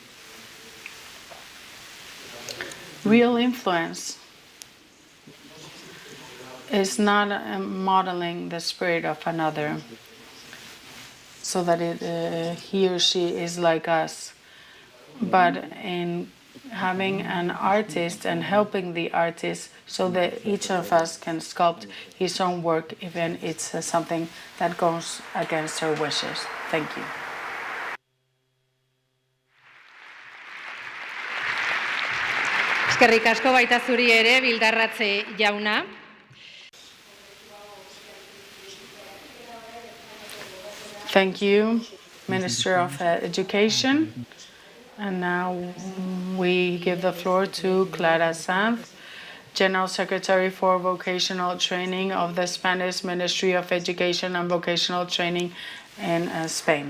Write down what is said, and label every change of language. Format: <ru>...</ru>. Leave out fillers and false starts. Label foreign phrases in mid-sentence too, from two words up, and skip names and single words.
<en>"Real influence is not modeling the spirit of another so that he or she is like us, but in having an artist and helping the artist so that each of us can sculpt his own work, even it's something that goes against our wishes." Thank you.</en> <eu>Eskerrik asko baita zuri ere, Bildarratz jauna.</eu> <en>Thank you, Minister of Education. And now we give the floor to Clara Sanz, General Secretary for Vocational Training of the Spanish Ministry of Education and Vocational Training in Spain.</en>